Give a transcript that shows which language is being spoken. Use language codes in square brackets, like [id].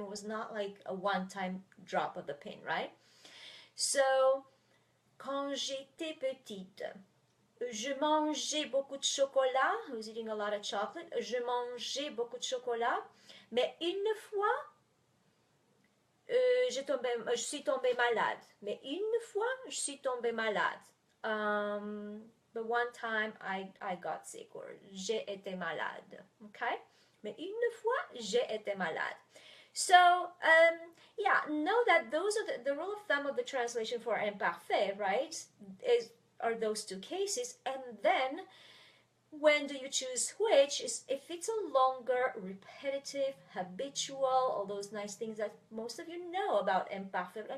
[en] It was not like a one-time drop of the pin, right? So, [fr] quand j'étais petite, Je mangeais beaucoup de chocolat. [en] I was eating a lot of chocolate. [fr] Je mangeais beaucoup de chocolat. Mais une fois, je suis tombée malade. Mais une fois, je suis tombée malade. [en] The one time I got sick, or [fr] j'ai été malade. Okay? Mais une fois, j'ai été malade. [en] So, yeah, know that those are the rule of thumb of the translation for imparfait, right? Are those two cases, and then when do you choose which is if it's a longer, repetitive, habitual, all those nice things that most of you know about imperfect.